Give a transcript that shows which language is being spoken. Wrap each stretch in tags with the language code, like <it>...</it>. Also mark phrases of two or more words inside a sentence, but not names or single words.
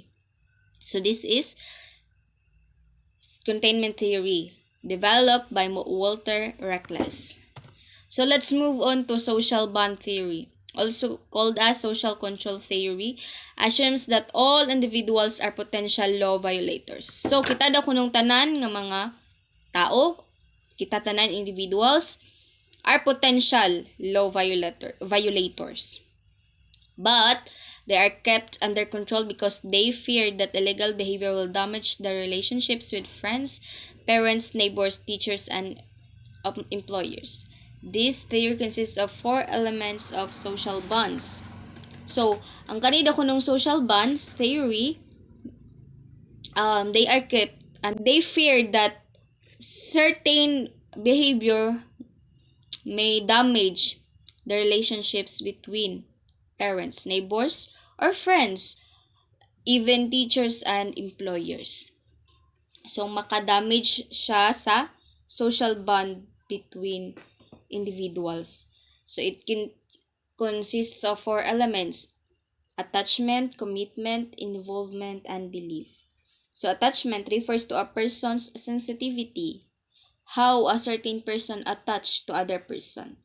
<en>So this is containment theory developed by Walter Reckless. So let's move on to social bond theory, also called as social control theory, assumes that all individuals are potential law violators.</en> <ceb>So kita daw kunong tanan nga mga tao, kita tanan</ceb> <en>individuals are potential law violators. But they are kept under control because they fear that illegal behavior will damage their relationships with friends, parents, neighbors, teachers, and employers. This theory consists of 4 elements of social bonds. So,</en> <ceb>ang kanida ko ng</ceb> <en>social bonds theory, they are kept and they fear that certain behavior may damage the relationships between parents, neighbors, or friends, even teachers and employers. So,</en> <ceb>makadamage siya sa</ceb> <en>social bond between individuals. So, it consists of 4 elements: attachment, commitment, involvement, and belief. So, attachment refers to a person's sensitivity, how a certain person attached to other person.</en>